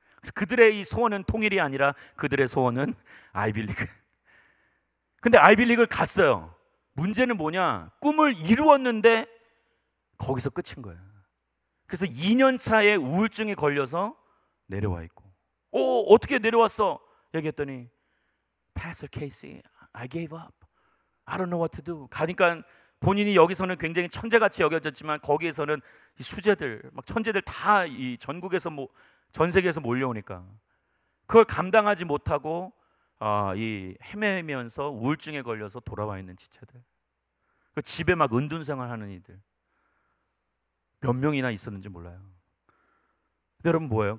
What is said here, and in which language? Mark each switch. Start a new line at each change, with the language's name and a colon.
Korean: 그래서 그들의 이 소원은 통일이 아니라 그들의 소원은 아이빌리그. 근데 아이빌리그를 갔어요. 문제는 뭐냐? 꿈을 이루었는데 거기서 끝인 거예요. 그래서 2년 차에 우울증에 걸려서 내려와 있고, 어떻게 내려왔어? 얘기했더니
English: Pastor Casey, I gave up. I don't know what to do.
Korean: 가니까 본인이 여기서는 굉장히 천재같이 여겨졌지만 거기에서는 이 수재들, 막 천재들 다 이 전국에서 전 세계에서 몰려오니까 그걸 감당하지 못하고 이 헤매면서 우울증에 걸려서 돌아와 있는 지체들, 그 집에 막 은둔생활하는 이들 몇 명이나 있었는지 몰라요. 근데 여러분 뭐예요?